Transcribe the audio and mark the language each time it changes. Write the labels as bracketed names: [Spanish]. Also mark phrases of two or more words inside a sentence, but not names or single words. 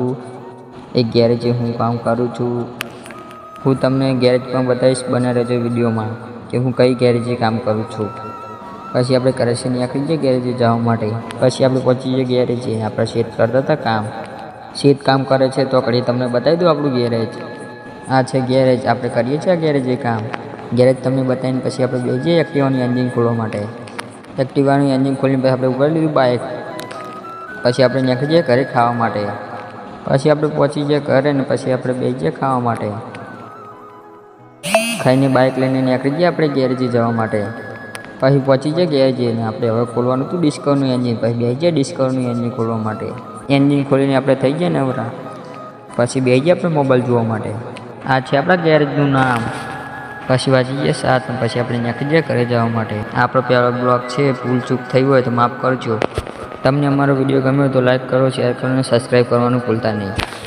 [Gujarati] એક ગેરેજ હું કામ કરું છું। હું તમને ગેરેજ પર બતાઈશ, બને રહો વિડિયો મેં કિ હું કઈ ગેરેજ કામ કરું છું। પછી આપણે ઘરે સે નિકળી જાએ ગેરેજ જવા માટે। પછી આપણે પહુંચી જાએ ગેરેજ। આપણે શેત કરતા થા કામ, શેત કામ કરે છે તો કડી તમને બતાઈ દો આપણું ગેરેજ। આ છે ગેરેજ, આપણે કરીએ છીએ ગેરેજ કામ। ગેરેજ તમને બતાઈને પછી આપણે બેહી જઈએ એક્ટિવાનું એંજીન ખોલવા માટે। એક્ટિવાનું એંજીન ખોલીને પછી આપણે ઉપાડી લીધું બાઇક। પછી આપણે નિકળી જાએ ઘરે ખાવા માટે। પછી આપણે પહોંચી જાએ ઘરે ને પછી આપણે બેહી જઈએ ખાવા માટે। ખાઈને બાઇક લઈને નિકળી જાએ આપણે ગેરેજ જવા માટે। પછી પહોંચી જાએ ગેરેજ ને આપણે હવે ખોલવાનું હતું ડિસ્કવરનું એંજીન। પછી બેહી જઈએ ડિસ્કવરનું એંજીન ખોલવા માટે। એંજીન ખોલીને આપણે થઈ જાએ નવરા। પછી બેહી જઈએ આપણે મોબાઇલ જોવા માટે। આ છે આપણા ગેરેજનું નામ। પછી વાજી જાએ 7 ને પછી આપણે નિકળી જાએ ઘરે જવા માટે। આપણો પહલો બ્લોગ છે, ભૂલ ચૂક થઈ હોય તો માફ કરજો। તમને અમારો વિડિયો ગમ્યો તો લાઇક કરો, શેર કરો ને સબ્સક્રાઇબ કરવાનું ભૂલતા નહીં।